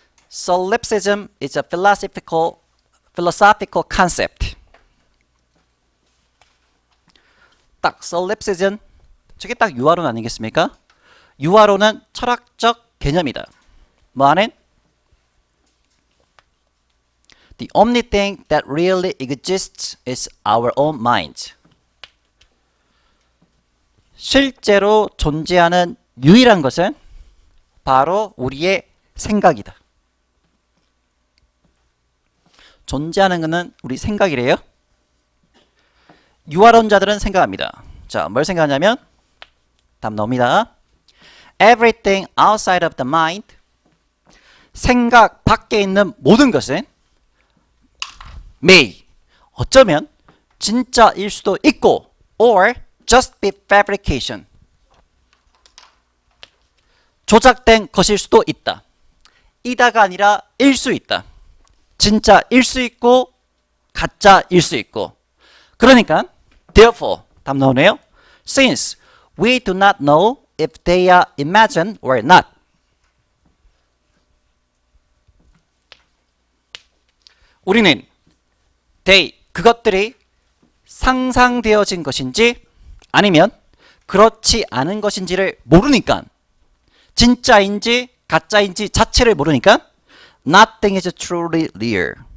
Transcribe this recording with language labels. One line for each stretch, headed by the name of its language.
English: Solipsism is a philosophical concept.
Korean: 딱 solipsism, 저게 딱 유아론 아니겠습니까? 유아론은 철학적 개념이다. 뭐하는?
English: The only thing that really exists is our own mind.
Korean: 실제로 존재하는 유일한 것은 바로 우리의 생각이다. 존재하는 것은 우리 생각이래요. 유아론자들은 생각합니다. 자, 뭘 생각하냐면 답 나옵니다.
English: Everything outside of the mind,
Korean: 생각 밖에 있는 모든 것은 may, 어쩌면 진짜일 수도 있고
English: or just be fabrication,
Korean: 조작된 것일 수도 있다. 이다가 아니라 일 수 있다. 진짜일 수 있고 가짜일 수 있고. 그러니까 therefore 답 나오네요.
English: Since we do not know if they are imagined or not.
Korean: 우리는 그것들이 상상되어진 것인지 아니면 그렇지 않은 것인지를 모르니까, 진짜인지 가짜인지 자체를 모르니까
English: nothing is truly real.